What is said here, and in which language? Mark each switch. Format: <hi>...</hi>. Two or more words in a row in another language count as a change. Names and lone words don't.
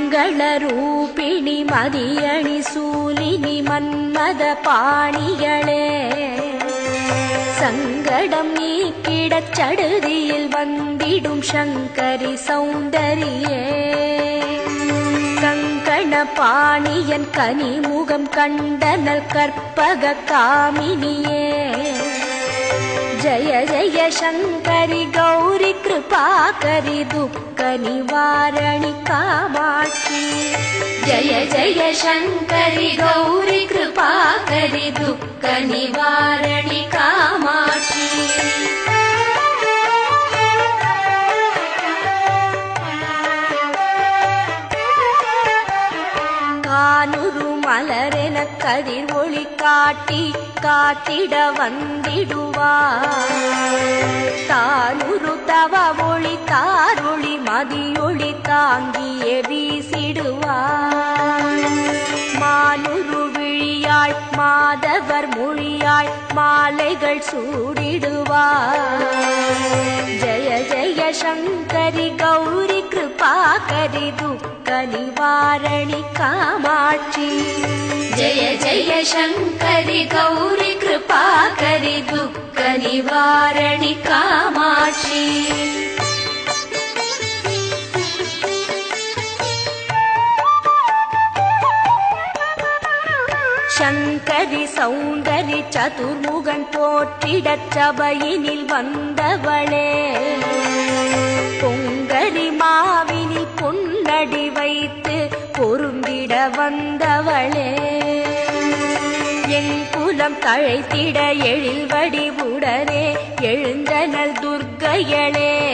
<ta>மங்களரூபிணி மதியணி சூலினி மன்மத பாணிகளே சங்கடம் நீக்கிடச் சடுதியில் வந்திடும் சங்கரி சௌந்தரியே கங்கண பாணியன் கனிமுகம் கண்டனல் கற்பக காமினியே</ta> <sa>जय जय शंकरि गौरी कृपाकरि दुःख निवारणि कामाक्षी जय जय शंकरि गौरी कृपाकरि दुःख निवारणि कामाक्षी</sa> <ta>கானுரு மலரென கதிர் ஒளி காட்டி காத்திட வந்திடுவார் தானுரு தவ ஒளி தாரொளி மதியொளி தாங்கியே வீசிடுவார் மானுரு விழியாள் மாதவர் மொழியாள் மாலைகள் சூடிடுவார்</ta> <sa>जय जय शंकरि गौरी कृपाकरि दुःख निवारणि कामाक्षी जय जय शंकरि गौरी कृपाकरि दुःख निवारणि कामाक्षी</sa> <ta>சங்கரி சௌந்தரி சதுர்முகன் போற்றிடச் சபையினில் வந்தவளே பொங்கரி மாவினில் பொன்னடி வைத்து பொருந்திட வந்தவளே என் குலம் தழைத்திட எழில் வடிவுடனே எழுந்தனல் துர்க்கையளே</ta>